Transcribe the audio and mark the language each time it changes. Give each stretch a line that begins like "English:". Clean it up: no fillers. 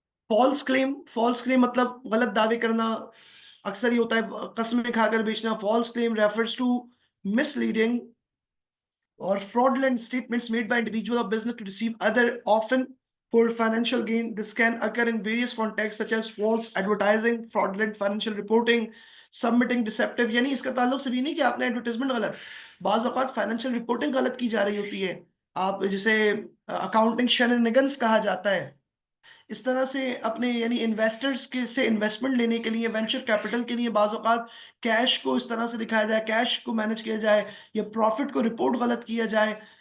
Urdu: False claim مطلب غلط دعوے کرنا. اکثر یہ ہوتا ہے قسمیں کھا کر بیچنا.
English: False claim refers to misleading or fraudulent statements made by individual or business to deceive other, often for financial gain. This can occur in various contexts such as false advertising, fraudulent financial reporting, submitting deceptive.
Urdu: یعنی اس کا تعلق صرف یہ نہیں کہ آپ نے advertisement غلط، بعض اوقات فائنینشیل رپورٹنگ غلط کی جا رہی ہوتی ہے. آپ جسے اکاؤنٹنگ شیننگنس کہا جاتا ہے، اس طرح سے اپنے یعنی انویسٹرز کے سے انویسٹمنٹ لینے کے لیے، وینچر کیپٹل کے لیے بعض اوقات کیش کو اس طرح سے دکھایا جائے، کیش کو مینج کیا جائے، یا پروفٹ کو رپورٹ غلط کیا جائے.